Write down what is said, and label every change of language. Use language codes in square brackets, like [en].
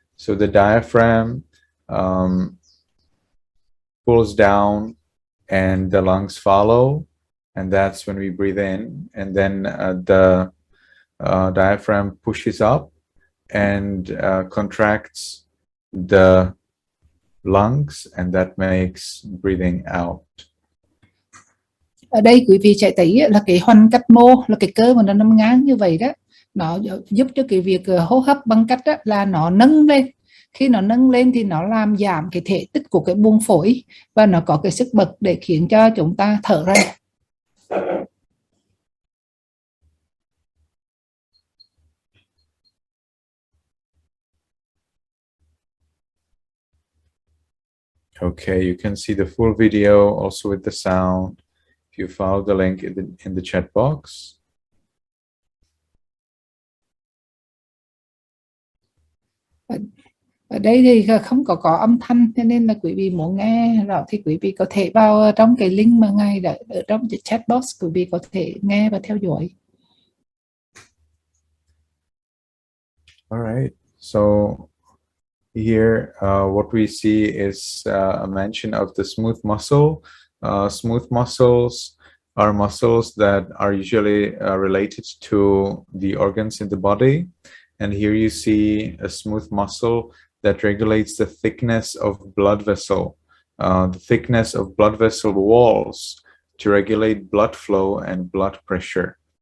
[en] So the diaphragm pulls down and the lungs follow, and that's when we breathe in. And then the diaphragm pushes up and contracts the lungs, and that makes breathing out. [vi] Ở đây quý vị sẽ thấy là cái hoành cách mô, là cái cơ mà nó nằm ngang như vậy đó, nó giúp cho cái việc hô hấp bằng cách đó là nó nâng lên. Khi nó nâng lên thì nó làm giảm cái thể tích của cái buồng phổi và nó có cái sức bật để khiến cho chúng ta thở ra. [en] Okay, you can see the full video also with the sound if you follow the link in the chat box. [vi] Ở đây thì không có âm thanh, cho nên là quý vị muốn nghe rõ thì quý vị có thể vào trong cái link mà ngay ở trong chat box, quý vị có thể nghe và theo dõi. [en] All right, so here what we see is a mention of the smooth muscle. Smooth muscles are muscles that are usually related to the organs in the body, and here you see a smooth muscle that regulates the thickness of blood vessel, the thickness of blood vessel walls to regulate blood flow and blood pressure.